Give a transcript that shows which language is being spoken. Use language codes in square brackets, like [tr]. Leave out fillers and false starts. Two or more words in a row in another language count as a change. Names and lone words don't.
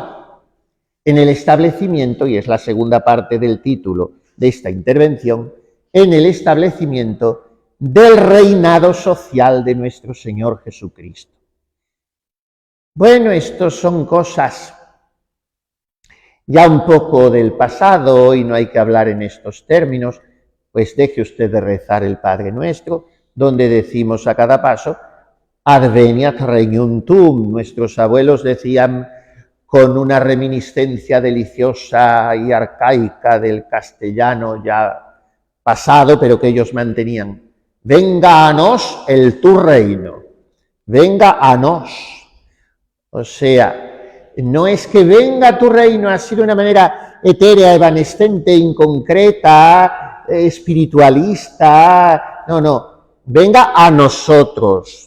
[es] En el establecimiento, y es la segunda parte del título de esta intervención, en el establecimiento del reinado social de nuestro Señor Jesucristo. Bueno, estos son cosas ya un poco del pasado y no hay que hablar en estos términos, pues deje usted de rezar el Padre Nuestro, donde decimos a cada paso, [la] adveniat regnum tuum. [es] Nuestros abuelos decían con una reminiscencia deliciosa y arcaica del castellano ya pasado, pero que ellos mantenían, venga a nos el tu reino, venga a nos. O sea, no es que venga tu reino así de una manera etérea, evanescente, inconcreta, espiritualista, no, venga a nosotros.